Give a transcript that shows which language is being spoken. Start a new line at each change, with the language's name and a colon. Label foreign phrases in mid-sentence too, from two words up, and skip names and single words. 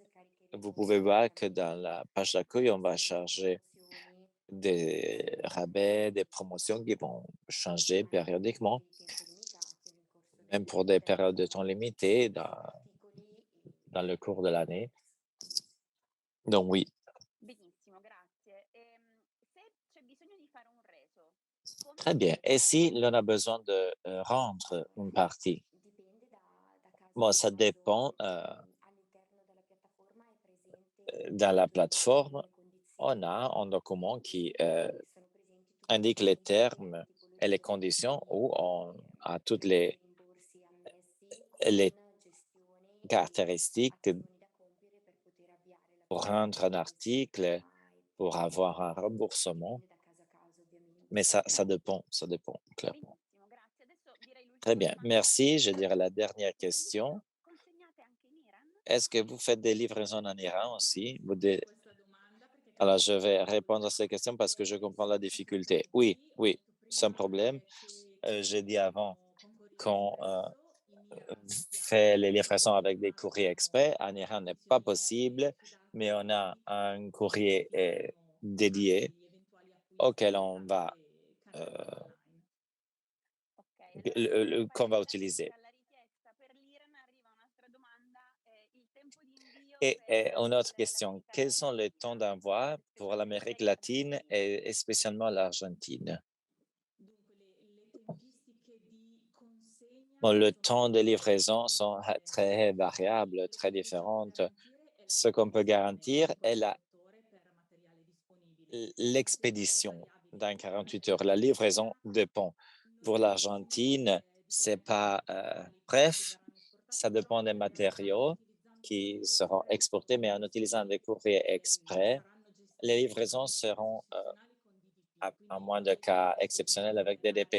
French: Vous pouvez voir que dans la page d'accueil, on va charger des rabais, des promotions qui vont changer périodiquement, même pour des périodes de temps limitées dans le cours de l'année. Donc oui.
Italian: Benissimo, grazie. Se c'è bisogno di fare un reso,
French: Très bien. Et si l'on a besoin de rendre une partie? Bon, ça dépend. Dans la plateforme, on a un document qui indique les termes et les conditions où on a toutes les caractéristiques pour rendre un article, pour avoir un remboursement. Mais ça dépend, clairement.
Italian: benissimo, grazie. Adesso direi
French: Très
Italian: l'ultima
French: bien.
Italian: domanda.
French: Merci. Je dirais la dernière
Italian: Il
French: question.
Italian: servizio consegnate anche in Iran?
French: Est-ce que vous faites des livraisons en Iran aussi?
Italian: questa domanda perché
French: Alors, je vais répondre à ces questions parce que je comprends la difficulté. Oui, oui, sans problème. J'ai dit avant qu'on fait les livraisons avec des courriers exprès. En Iran, n'est pas possible, mais on a un courrier dédié auquel on va,
Italian: Ok, allora
French: qu'on va utiliser.
Italian: alla richiesta per l'Iran arriva un'altra domanda. Il tempo di invio
French: Et
Italian: per
French: une autre question,
Italian: l'America
French: quels sont les temps
Italian: Latina,
French: d'envoi pour l'Amérique latine et spécialement l'Argentine?
Italian: Dunque, le tempistiche di
French: Bon, le temps de livraison sont très variables, très différentes. Ce qu'on peut garantir est l'expédition dans 48 heures. La livraison dépend. Pour l'Argentine, c'est pas bref, ça dépend des matériaux qui seront exportés, mais en utilisant des courriers exprès, les livraisons seront à moins de cas exceptionnels avec DDP.